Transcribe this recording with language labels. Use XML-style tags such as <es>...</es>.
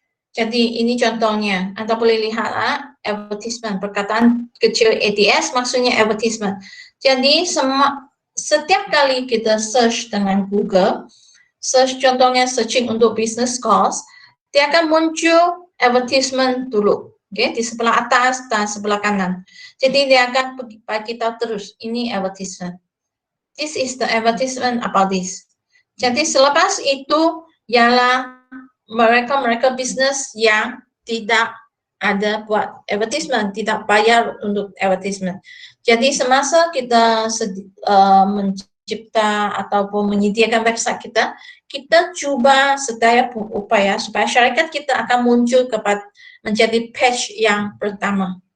<ms>Jadi ini contohnya, Anda boleh lihat advertisement, perkataan kecil ADS maksudnya advertisement. Jadi setiap kali kita search dengan Google, search contohnya searching untuk business course, dia akan muncul advertisement dulu. Okay, di sebelah atas dan sebelah kanan. Jadi dia akan bagi kita terus, ini advertisement.</ms> <en>This is the advertisement about this.</en> <ms>Jadi selepas itu ialah mereka bisnis yang tidak ada buat advertisement, tidak bayar untuk advertisement. Jadi semasa kita mencipta ataupun menyediakan website kita, kita coba sedaya upaya supaya syarikat kita akan muncul menjadi page yang pertama.</ms>